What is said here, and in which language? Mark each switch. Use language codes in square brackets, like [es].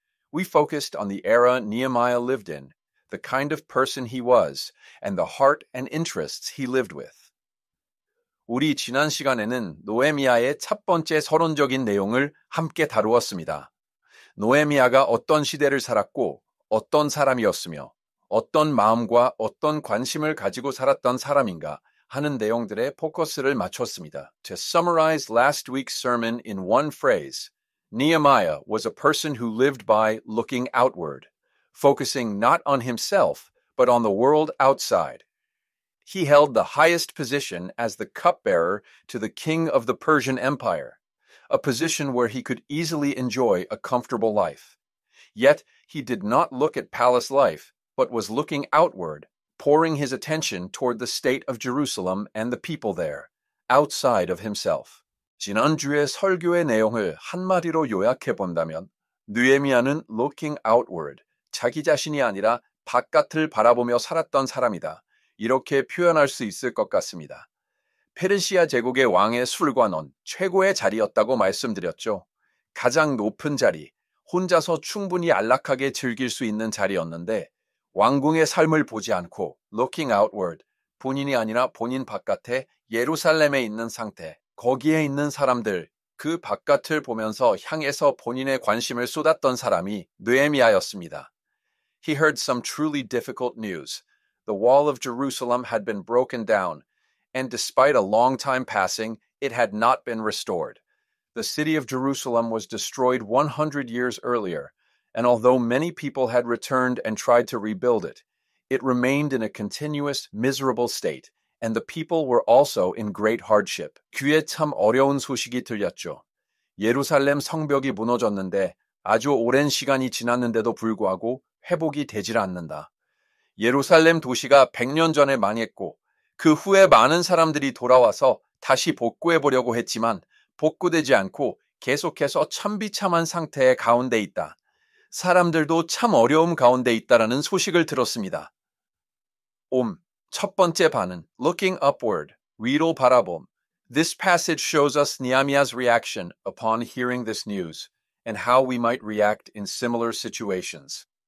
[en] We focused on the era Nehemiah lived in, the kind of person he was, and the heart and interests he lived with. [ko] 우리 지난 시간에는 느헤미야의 첫 번째 서론적인 내용을 함께 다루었습니다. 느헤미야가 어떤 시대를 살았고 어떤 사람이었으며 어떤 마음과 어떤 관심을 가지고 살았던 사람인가 하는 내용들에 포커스를 맞췄습니다. [en] To summarize last week's sermon in one phrase, Nehemiah was a person who lived by looking outward, focusing not on himself, but on the world outside. He held the highest position as the cupbearer to the king of the Persian Empire, a position where he could easily enjoy a comfortable life. Yet he did not look at palace life, but was looking outward, pouring his attention toward the state of Jerusalem and the people there, outside of himself. [ko] 지난주의 설교의 내용을 한마디로 요약해 본다면 느헤미야는 [en] looking outward, [ko] 자기 자신이 아니라 바깥을 바라보며 살았던 사람이다. 이렇게 표현할 수 있을 것 같습니다. 페르시아 제국의 왕의 술관원, 최고의 자리였다고 말씀드렸죠. 가장 높은 자리, 혼자서 충분히 안락하게 즐길 수 있는 자리였는데 왕궁의 삶을 보지 않고 [en] looking outward, [ko] 본인이 아니라 본인 바깥에 예루살렘에 있는 상태, 거기에 있는 사람들, 그 바깥을 보면서 향해서 본인의 관심을 쏟았던 사람이 느헤미야였습니다. [en] He heard some truly difficult news. The wall of Jerusalem had been broken down, and despite a long time passing, it had not been restored. The city of Jerusalem was destroyed 100 years earlier, and although many people had returned and tried to rebuild it, it remained in a continuous, miserable state, and the people were also in great hardship. [ko] 귀에 참 어려운 소식이 들렸죠. 예루살렘 성벽이 무너졌는데 아주 오랜 시간이 지났는데도 불구하고 회복이 되질 않는다. 예루살렘 도시가 100년 전에 망했고 그 후에 많은 사람들이 돌아와서 다시 복구해 보려고 했지만 복구되지 않고 계속해서 천비참한 상태의 가운데 있다. 사람들도 참 어려움 가운데 있다라는 소식을 들었습니다. 첫 번째 반은 [en] looking upward, [ko] 위로 바라봄. [en] This passage shows us Nehemiah's reaction upon hearing this news and how we might react in similar situations.